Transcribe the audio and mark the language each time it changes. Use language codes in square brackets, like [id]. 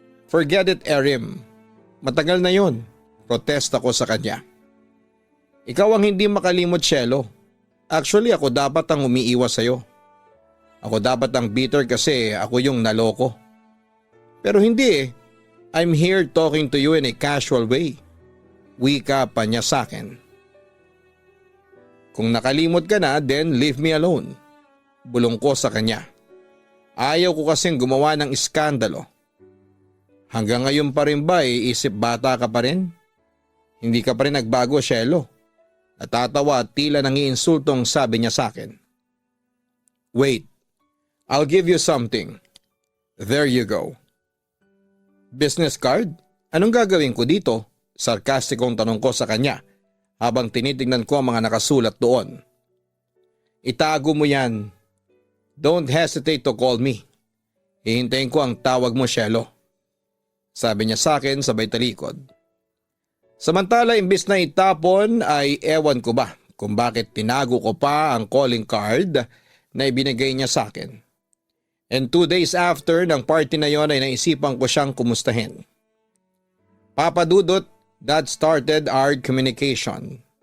[en] Forget it, [tl] Erim. Matagal na yon. Protesta ko sa kanya. Ikaw ang hindi makalimot, Shelo. Actually, ako dapat ang umiiwas sa'yo. Ako dapat ang bitter kasi ako yung naloko. Pero hindi eh. [en] I'm here talking to you in a casual way. [tl] Wika pa niya sa akin. Kung nakalimot ka na, [en] then leave me alone. [tl] Bulong ko sa kanya. Ayaw ko kasing gumawa ng iskandalo. Hanggang ngayon pa rin ba isip bata ka pa rin? Hindi ka pa rin nagbago, Shelo. Natatawa at tila nangiinsultong sabi niya sa akin. [en] Wait, I'll give you something. There you go. Business card? [tl] Anong gagawin ko dito? Sarkastikong tanong ko sa kanya habang tinitignan ko ang mga nakasulat doon. Itago mo yan. [en] Don't hesitate to call me. [tl] Hihintayin ko ang tawag mo, Shelo. Sabi niya sa akin sabay talikod. Samantala imbis na itapon ay ewan ko ba kung bakit tinago ko pa ang calling card na ibinigay niya sa akin. [en] And 2 days after [tl] ng party na yon ay naisipan ko siyang kumustahin. [en] Papadudot, that started our communication.